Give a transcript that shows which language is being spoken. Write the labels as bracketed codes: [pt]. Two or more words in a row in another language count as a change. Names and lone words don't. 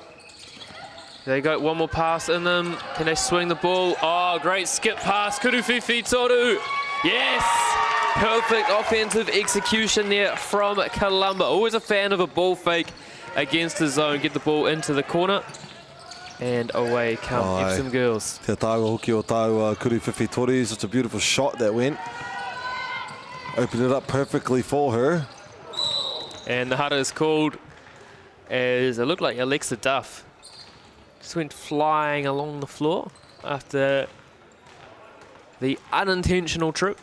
[en] They got one more pass in them. Can they swing the ball? Oh, great skip pass. [mi] Kuruwhiwhi Toru. [en] Yes! Perfect offensive execution there from Columba. Always a fan of a ball fake against the zone. Get the ball into the corner. And away come Epsom girls. [mi] Te tāua hoki o tāua Kuruwhiwhi Toru. [en] Such a beautiful shot that went. Opened it up perfectly for her. And the hudder is called as it looked like Alexa Duff. Just went flying along the floor after the unintentional trip.